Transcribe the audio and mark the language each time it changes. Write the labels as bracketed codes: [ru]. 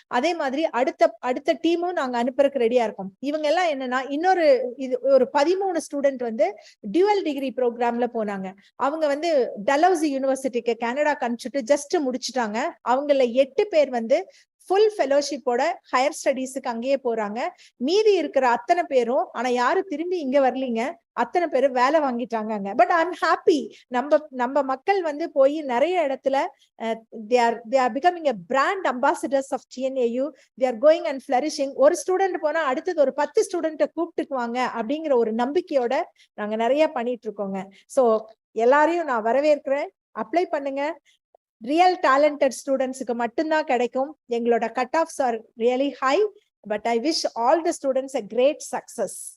[ta] அதே மாதிரி அடுத்த டீமும் நாங்க அனுப்புறதுக்கு ரெடியா இருக்கோம். இவங்க எல்லாம் என்னன்னா இன்னொரு ஒரு 13 ஸ்டூடெண்ட் வந்து டியூவல் டிகிரி ப்ரோக்ராம்ல போனாங்க. அவங்க வந்து டலௌசி யூனிவர்சிட்டிக்கு கனடாக்கு அனுப்பிச்சுட்டு ஜஸ்ட் முடிச்சுட்டாங்க. அவங்கள 8 பேர் வந்து ஃபுல் ஃபெலோஷிப்போட ஹையர் ஸ்டடீஸுக்கு அங்கேயே போறாங்க. மீதி இருக்கிற அத்தனை பேரும் ஆனா யாரும் திரும்பி இங்க வரலீங்க. அத்தனை பேரும் வேலை வாங்கிட்டாங்க. [en] But I am happy. [ta] நம்ம மக்கள் வந்து போய் நிறைய இடத்துல [en] they are becoming a brand ambassadors of TNAU. They are going and flourishing. [ta] ஒரு ஸ்டூடெண்ட் போனா அடுத்தது ஒரு 10 ஸ்டூடெண்ட்டை கூப்பிட்டுக்குவாங்க அப்படிங்கிற ஒரு நம்பிக்கையோட நாங்க நிறைய பண்ணிட்டு இருக்கோங்க. சோ எல்லாரையும் நான் வரவேற்கிறேன். அப்ளை பண்ணுங்க. ரியல் டேலண்டட் ஸ்டூடெண்ட்ஸுக்கு மட்டும்தான் கிடைக்கும். எங்களோட [en] Cut offs are really high, but I wish all the students a great success.